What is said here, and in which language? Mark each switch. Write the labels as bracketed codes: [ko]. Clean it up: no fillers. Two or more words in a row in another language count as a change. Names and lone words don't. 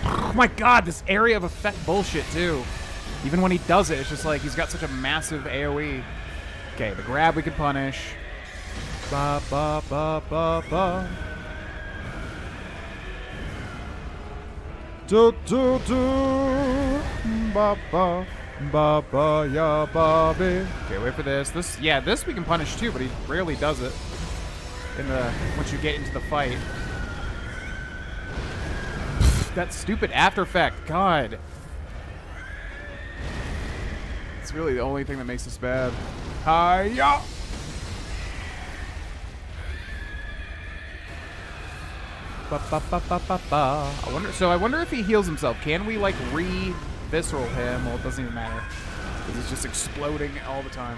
[en] Oh, my God, this area of effect bullshit, too. Even when he does it, it's just like he's got such a massive AoE. Okay, the grab we can punish. Ba, ba, ba, ba, ba. Do, do, do. Ba, ba. Ba ba ya ba be. Okay, wait for this. This we can punish too, but he rarely does it. Once you get into the fight. That stupid after effect. God. It's really the only thing that makes this bad. Hi-ya! Ba ba ba ba ba ba. I wonder if he heals himself. Can we like visceral him? Well, it doesn't even matter. Because it's just exploding all the time.